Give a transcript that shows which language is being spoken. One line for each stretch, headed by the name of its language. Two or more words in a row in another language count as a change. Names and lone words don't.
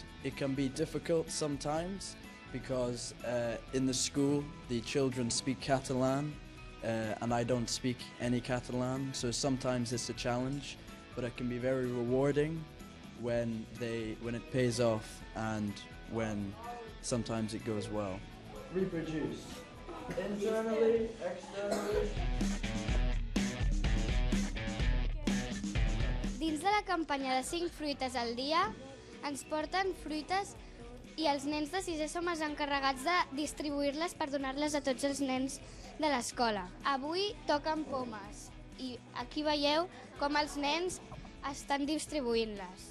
English: It can be difficult sometimes because in the school the children speak Catalan and I don't speak any Catalan, so sometimes it's a challenge, but it can be very rewarding when it pays off and when sometimes it goes well. Reproduce. Internally, externally.
Catalan: Dins de la campanya de 5 fruites al dia, ens porten fruites i els nens de sisè som els encarregats de distribuir-les per donar-les a tots els nens de l'escola. Avui toquen pomes i aquí veieu com els nens estan distribuint-les.